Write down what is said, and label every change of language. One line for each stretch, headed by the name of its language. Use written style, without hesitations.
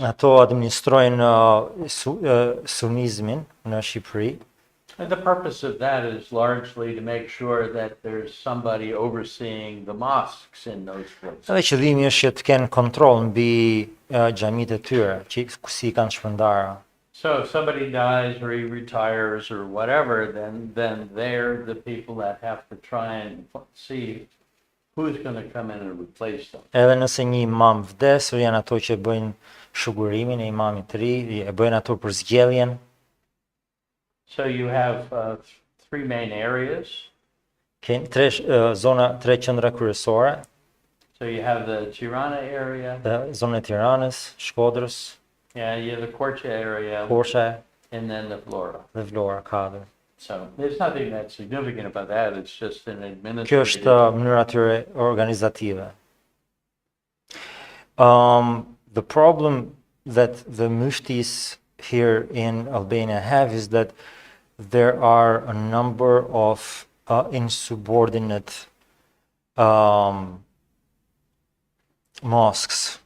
Albanian: Ato administrojnë sunizmin në Shqipëri.
English: And the purpose of that is largely to make sure that there's somebody overseeing the mosques in those places.
Albanian: Edhe qëllimi është që të kenë kontroll mbi xhamitë e tyre, që si kanë shpërndara.
English: So if somebody dies or he retires or whatever, then they're the people that have to try and see who's going to come in and replace them.
Albanian: Edhe nëse një imam vdes, janë ato që bëjnë shugurimin e imamit të ri, e bëjnë ato për zgjedhjen.
English: So you have three main areas.
Albanian: Kemi tre qendra kryesore,
English: So you have the Tirana area,
Albanian: zonën e Tiranës, Shkodrës,
English: yeah, you have the Korçë area,
Albanian: Korçë
English: and then the Vlora.
Albanian: dhe Vlora katër.
English: So there's nothing that significant about that. It's just an
Albanian: Kjo është
English: administrative.
Albanian: mënyra tyre organizative.
English: The problem that the muftis here in Albania have is that there are a number of insubordinate mosques